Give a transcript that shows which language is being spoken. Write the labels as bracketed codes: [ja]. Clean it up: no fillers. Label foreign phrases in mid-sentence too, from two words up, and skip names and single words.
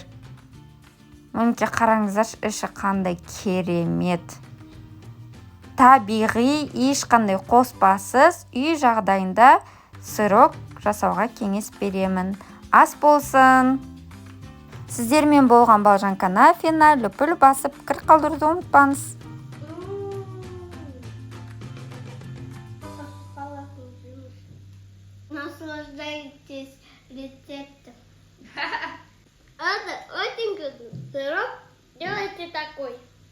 [kk] Мінекей қараңыздар, іші қандай керемет. Табиғи, ешқандай қоспасыз үй жағдайында сырок жасауға кеңес беремін. Ас болсын. Сіздермен болған Балжан Канафина, лүпіл басып, пікір қалдыруды ұмытпаңыз. [ru] Наслаждайтесь рецептом. Это очень вкусный сырок. Делайте такой.